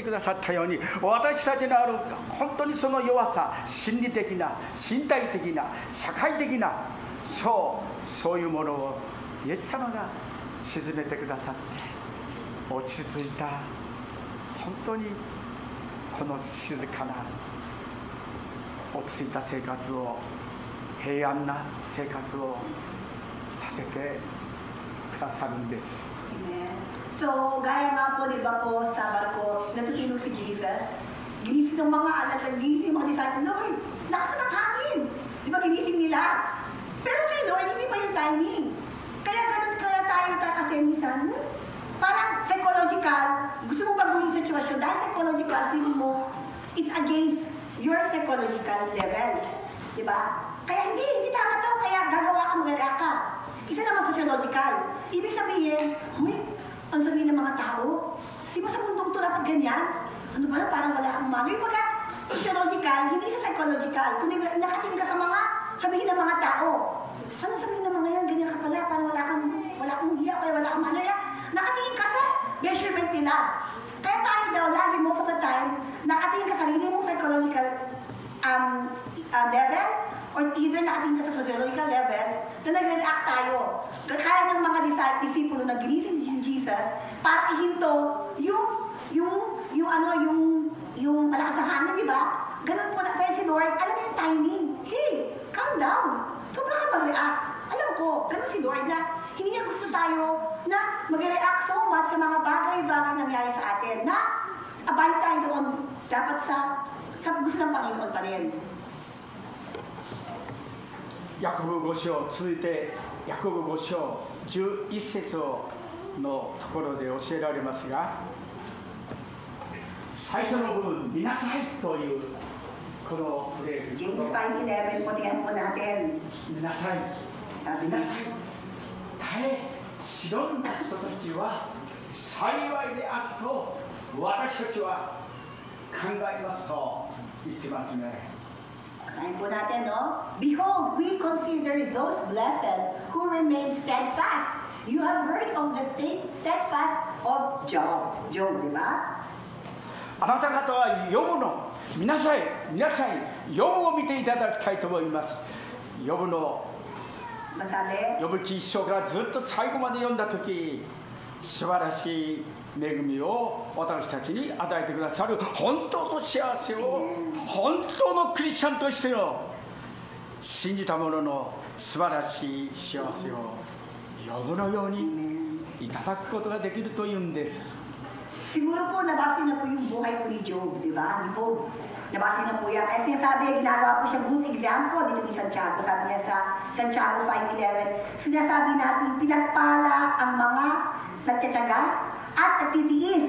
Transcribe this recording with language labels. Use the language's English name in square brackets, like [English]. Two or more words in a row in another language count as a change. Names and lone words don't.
[Japanese] くださったように、私たちのある本当にその弱さ、心理的な身体的な社会的なそういうものをイエス様が沈めてくださって落ち着いた、本当にこの静かな落ち着いた生活を、平安な生活をさせてくださるんです。 Amen. [Filipino] So, gaya nga po, di ba po, sa barko, natutulog si Jesus, ginising ng mga anak, ginising mga disciples, Lord, nakasan ang hangin. Di ba ginising nila? Pero kay Lord, hindi pa yung timing. Kaya ganun kaya tayo kasi minsan, parang psychological, gusto mo baguhin yung sitwasyon, dahil psychological, feeling mo, [English] it's against your psychological level. [Filipino] Di ba? Kaya hindi tama to, kaya gagawa ka, mag-react ka. Isa naman sociological. Ibig sabihin, huy, ano sabihin ng mga tao? Di ba sa mundong to dapat ganyan? Ano ba, parang wala kang mano. Yung pagka sociological, hindi sa psychological. Kung nakatingin ka sa mga sabihin ng mga tao. Ano sabihin ng mga yan? Ganyan ka pala, parang wala kang hiya, kaya wala kang mano. Nakatingin ka sa measurement nila. Kaya tayo daw, lagi [English] most of the time, [Filipino] nakatingin ka sa sarili mong [English] psychological level, [Filipino] or either nakatingin ka sa [English] sociological level, [Filipino] na nag-react tayo. Kaya ng mga disipulo na ginising si Jesus para ihinto yung malakas na hangin, di ba? Ganun po na, kaya si Lord, alam niya yung timing. [English] Hey, calm down. So, [Filipino] baka mag-react. Alam ko, ganun si Lord na hindi niya gusto tayo na mag-react [English] so much [Filipino] sa mga bagay-bagay nangyari sa atin na abide tayo doon dapat sa gusto ng Panginoon pa rin. [Japanese] ヤコブ5章、続いてヤコブ5章11節のところで教えられますが、最初の部分、見なさいというこのフレーズ。 [Filipino] James 5:11 po, tingnan po natin. [Japanese] 見なさい、見なさい。耐え忍んだ人たちは幸いであると私たちは考えますと言ってますね。 [Filipino] Basahin po natin, no? [English] Behold, we consider those blessed who remain steadfast. You have heard of the steadfast of Job, [Filipino] di ba? [Japanese] あなた方はヨブの皆さんヨブを見ていただきたいと思います。ヨブの [Filipino] Masabi, [Japanese] ヨブ記一章からずっと最後まで読んだ時、素晴らしい恵みを私たちに与えてくださる本当の幸せを、本当のクリスチャンとしての信じた者の素晴らしい幸せをヨブのようにいただくことができるというんです。 [Filipino] siguro po nabasa na po yung buhay po ni Job, di ba? Ni Job. Nabasa na po yan. Kaya sinasabi, ginagawa po siya good example dito ni Santiago. Sabi niya sa Santiago 5:11, sinasabi natin, pinagpala ang mga nagtsatsaga at nagtitiis.